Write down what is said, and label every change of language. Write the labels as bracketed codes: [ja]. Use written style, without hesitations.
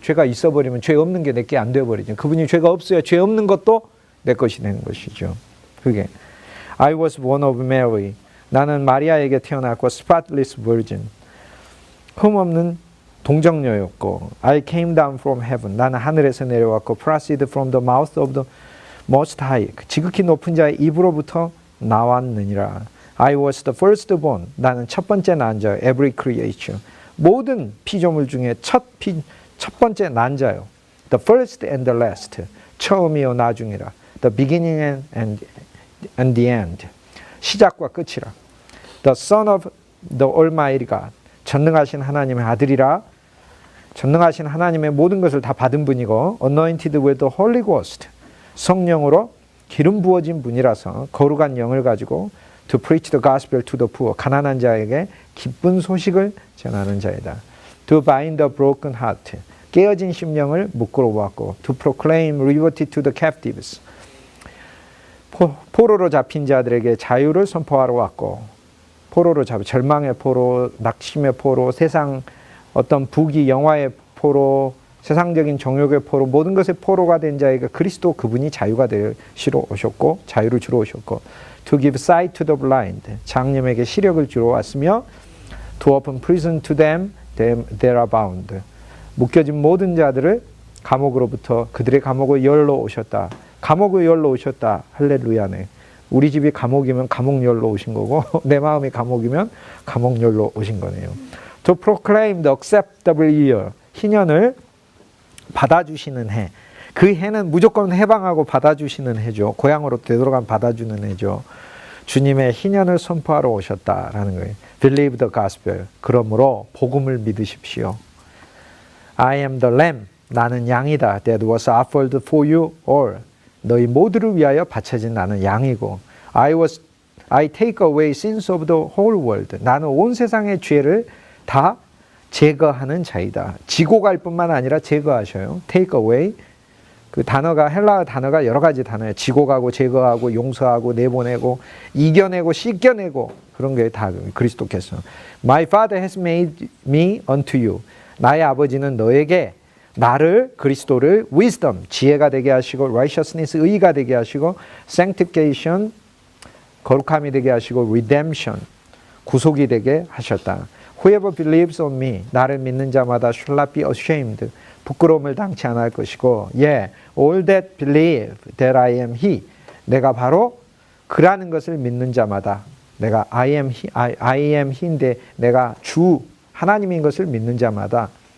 [ko] 죄가 있어버리면 죄 없는 게 내게 안 되어버리죠. 그분이 죄가 없어야 죄 없는 것도 내 것이 되는 것이죠. 그게 [en] I was born of Mary. [ko] 나는 마리아에게 태어났고 [en] spotless virgin. [ko] 흠없는 동정녀였고 [en] I came down from heaven. [ko] 나는 하늘에서 내려왔고 [en] proceeded from the mouth of the most high. [ko] 지극히 높은 자의 입으로부터 나왔느니라. [en] I was the firstborn. [ko] 나는 첫 번째 난 자. [en] Every creation. [ko] 모든 피조물 중에 첫 번째 난 자요. [en] The first and the last. [ko] 처음이요 나중이라. [en] The beginning and the end. [ko] 시작과 끝이라. [en] The son of the almighty God. [ko] 전능하신 하나님의 아들이라. 전능하신 하나님의 모든 것을 다 받은 분이고 [en] anointed with the Holy Ghost. [ko] 성령으로 기름 부어진 분이라서 거룩한 영을 가지고 [en] to preach the gospel to the poor. [ko] 가난한 자에게 기쁜 소식을 전하는 자이다. [en] To bind the broken heart. [ko] 깨어진 심령을 묶으러 왔고 [en] to proclaim liberty to the captives. [ko] 포로로 잡힌 자들에게 자유를 선포하러 왔고 포로로 잡힌 절망의 포로, 낙심의 포로, 세상 어떤 부귀 영화의 포로, 세상적인 정욕의 포로, 모든 것의 포로가 된 자에게 그리스도 그분이 자유가 되시러 오셨고 자유를 주러 오셨고 [en] to give sight to the blind. [ko] 장님에게 시력을 주러 왔으며 [en] to open prison to them that are bound. [ko] 묶여진 모든 자들을 감옥으로부터 그들의 감옥을 열러 오셨다. 감옥을 열러 오셨다. 할렐루야네. 우리 집이 감옥이면 감옥 열러 오신 거고 내 마음이 감옥이면 감옥 열러 오신 거네요. [en] To proclaim the acceptable year. [ko] 희년을 받아주시는 해. 그 해는 무조건 해방하고 받아주시는 해죠. 고향으로 되돌아가면 받아주는 해죠. 주님의 희년을 선포하러 오셨다라는 거예요. [en] Believe the gospel. [ko] 그러므로 복음을 믿으십시오. [en] I am the lamb. [ko] 나는 양이다. [en] That was offered for you all. [ko] 너희 모두를 위하여 바쳐진 나는 양이고 [en] I take away sins of the whole world. [ko] 나는 온 세상의 죄를 다 제거하는 자이다. 지고 갈 뿐만 아니라 제거하셔요. [en] take away. [ko] 그 단어가 헬라어 단어가 여러 가지 단어예요. 지고 가고 제거하고 용서하고 내보내고 이겨내고 씻겨내고 그런 게 다 그리스도께서 [en] My Father has made me unto you. [ko] 나의 아버지는 너에게 나를 그리스도를 [en] wisdom [ko] 지혜가 되게 하시고 [en] righteousness [ko] 의가 되게 하시고 [en] sanctification [ko] 거룩함이 되게 하시고 [en] redemption [ko] 구속이 되게 하셨다. [en] Whoever believes on me [ko] 나를 믿는 자마다 [en] shall not be ashamed [ko] 부끄러움을 당치 않을 것이고 [en] yeah, all that believe that I am he [ko] 내가 바로 그라는 것을 믿는 자마다 내가 [en] I am he [ko] 인데 내가 주 하나님인 것을 믿는 자마다